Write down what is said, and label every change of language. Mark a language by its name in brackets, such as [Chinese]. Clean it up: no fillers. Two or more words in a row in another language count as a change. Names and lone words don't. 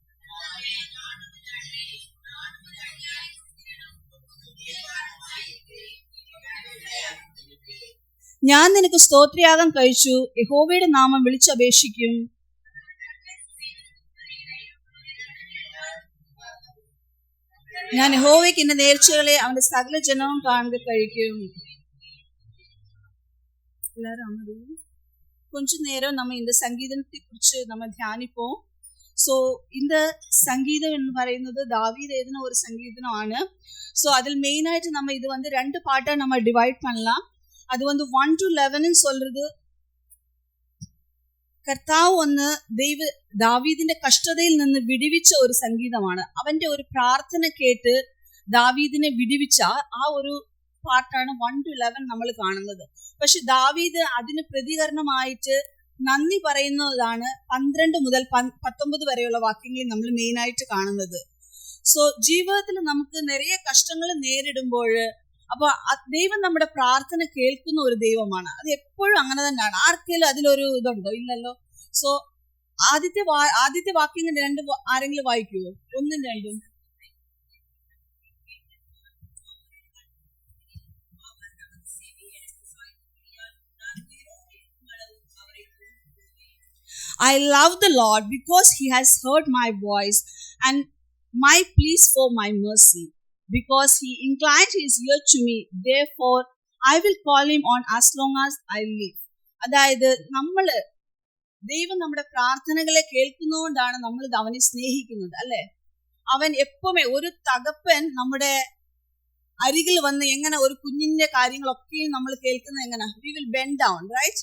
[Malayalam] ഞാൻ നിനക്ക് സ്തോത്രയാഗം കഴിച്ചു, യഹോവയുടെ നാമം വിളിച്ചപേക്ഷിക്കും. ഞാൻ യഹോവയ്ക്ക് എന്റെ നേർച്ചകളെ അവന്റെ സകല ജനവും കാണുക കഴിക്കും. [Tamil] கொஞ்ச நேரம் நம்ம இந்த சங்கீதத்தை குறித்து நம்ம தியானிப்போம். [Malayalam] ஸோ [Tamil] இந்த சங்கீதம் [Malayalam] എന്ന് പറയുന്നത് ദാവീദ് എഴുതുന്ന ഒരു സംഗീതമാണ്. [Tamil] ஸோ அதில் மெயினாയിട്ട് நம்ம இது வந்து 2 പാർട്ടാ நம்ம டிவைட் பண்ணலாம். அது வந்து 1 to 11 சொல்றது [Malayalam] കർത്താവ് ഒന്ന് ദാവീദിന്റെ കഷ്ടതയിൽ നിന്ന് വിടുവിച്ച ഒരു സംഗീതമാണ്. അവന്റെ ഒരു പ്രാർത്ഥന കേട്ട് ദാവീദിനെ വിടുവിച്ച ആ ഒരു പാർട്ടാണ് 1 to 11 നമ്മൾ കാണുന്നത്. പക്ഷെ ദാവീദ് അതിന് പ്രതികരണമായിട്ട് നന്ദി പറയുന്നതാണ് 12 മുതൽ 19 വരെയുള്ള വാക്യങ്ങളിൽ നമ്മൾ മെയിനായിട്ട് കാണുന്നത്. സോ ജീവിതത്തിൽ നമുക്ക് നിറയെ കഷ്ടങ്ങൾ നേരിടുമ്പോൾ അപ്പൊ ദൈവം നമ്മുടെ പ്രാർത്ഥന കേൾക്കുന്ന ഒരു ദൈവമാണ്. അത് എപ്പോഴും അങ്ങനെ തന്നെയാണ്. ആർക്കെങ്കിലും അതിലൊരു ഇതുണ്ടോ? ഇല്ലല്ലോ. സോ ആദ്യത്തെ വാക്യങ്ങൾ 2 ആരെങ്കിലും വായിക്കുവോ? 1ഉം 2ഉം. [English] I love the Lord because he has heard my voice and my pleas for my mercy. Because he inclined his ear to me, therefore I will call him on as long as I live. [Malayalam] അതായത് ദൈവം നമ്മുടെ പ്രാർത്ഥനകളെ കേൾക്കുന്നതുകൊണ്ടാണ് നമ്മൾ അവനെ സ്നേഹിക്കുന്നത്, അല്ലെ? അവൻ എപ്പോഴും ഒരു തകപ്പൻ നമ്മുടെ അരികിൽ വന്ന് എങ്ങനെ ഒരു കുഞ്ഞിന്റെ കാര്യങ്ങളൊക്കെയും നമ്മൾ കേൾക്കുന്നത് എങ്ങനെ? [English] we will bend down, right?